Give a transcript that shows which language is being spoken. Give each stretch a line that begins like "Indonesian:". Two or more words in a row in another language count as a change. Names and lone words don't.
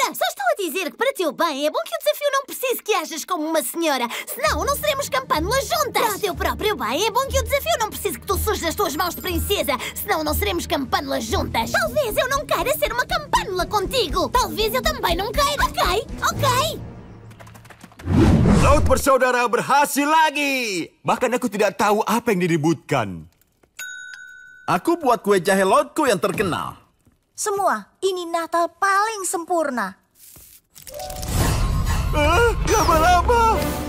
Portuguese: Só estou a dizer que para teu bem é bom que o desafio não precise que ajas como uma senhora. Senão não seremos campânulas juntas. Para o teu próprio bem é bom que o desafio não precise que tu sujes as tuas mãos de princesa. Senão não seremos campânulas juntas. Talvez eu não queira ser uma campânula contigo. Talvez eu também não queira. Ok.
Indonesian: Laut bersaudara berhasil lagi. Bahkan aku tidak tahu apa yang diributkan. Aku buat kue jahe lautku yang terkenal. Semua, ini Natal paling sempurna. Laba-laba.